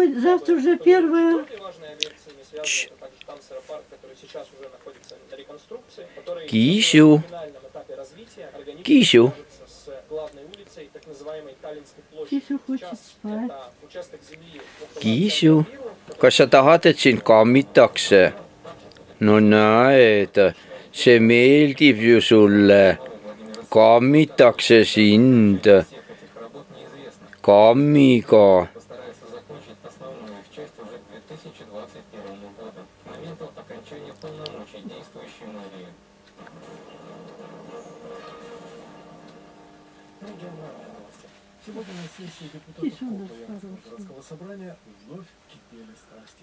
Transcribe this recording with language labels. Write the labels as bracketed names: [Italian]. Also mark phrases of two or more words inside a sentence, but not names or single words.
[Russian] завтра уже первое. Кисю. Кисю. Кисю хочет спать. Кисю. [Estonian] Kas sa tahad, et sind kammitakse? No näed, see meeldib ju sulle. Kammitakse sind. Kammiga. [Russian] Сегодня на сессии депутатов Ульяновского городского собрания вновь кипели страсти.